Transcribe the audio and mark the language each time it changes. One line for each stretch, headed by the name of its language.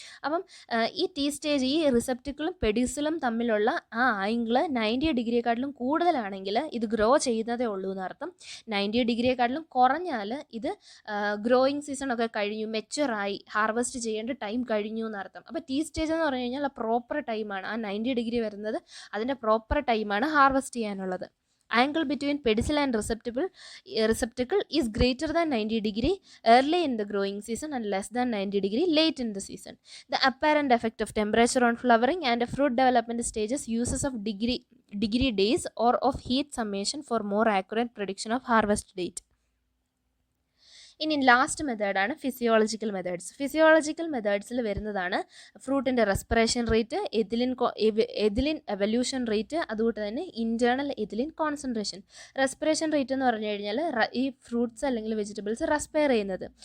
Malayalam: അപ്പം ഈ T stage, ഈ റിസെപ്റ്റിക്കിളും പെഡിസിലും തമ്മിലുള്ള ആ ആംഗിൾ 90 ഡിഗ്രിയെക്കാട്ടിലും കൂടുതലാണെങ്കിൽ ഇത് ഗ്രോ ചെയ്യുന്നതേ ഉള്ളൂ എന്നർത്ഥം. 90 ഡിഗ്രിയെക്കാട്ടിലും കുറഞ്ഞാൽ ഇത് ഗ്രോയിങ് സീസണൊക്കെ കഴിഞ്ഞു, മെച്ചുറായി, ഹാർവെസ്റ്റ് ചെയ്യേണ്ട ടൈം കഴിഞ്ഞു എന്നർത്ഥം. അപ്പോൾ ടി സ്റ്റേജ് എന്ന് പറഞ്ഞു കഴിഞ്ഞാൽ പ്രോപ്പർ ടൈമാണ്, ആ 90 ഡിഗ്രി വരുന്നത് അതിൻ്റെ പ്രോപ്പർ ടൈമാണ് ഹാർവെസ്റ്റ് ചെയ്യാനുള്ളത്.
English: Angle between pedicel and receptacle is greater than 90 degree early in the growing season and less than 90 degree late in the season. The apparent effect of temperature on flowering and fruit development stages uses of degree days or of heat summation for more accurate prediction of harvest date.
Malayalam: ഇനി last മെത്തേഡാണ് physiological methods. Physiological മെത്തേഡ്സിൽ വരുന്നതാണ് ഫ്രൂട്ടിൻ്റെ respiration rate, ethylene evolution rate, അതുകൊണ്ട് തന്നെ internal ethylene concentration. Respiration rate എന്ന് പറഞ്ഞു കഴിഞ്ഞാൽ ഈ fruits അല്ലെങ്കിൽ വെജിറ്റബിൾസ് റെസ്പയർ ചെയ്യുന്നത്.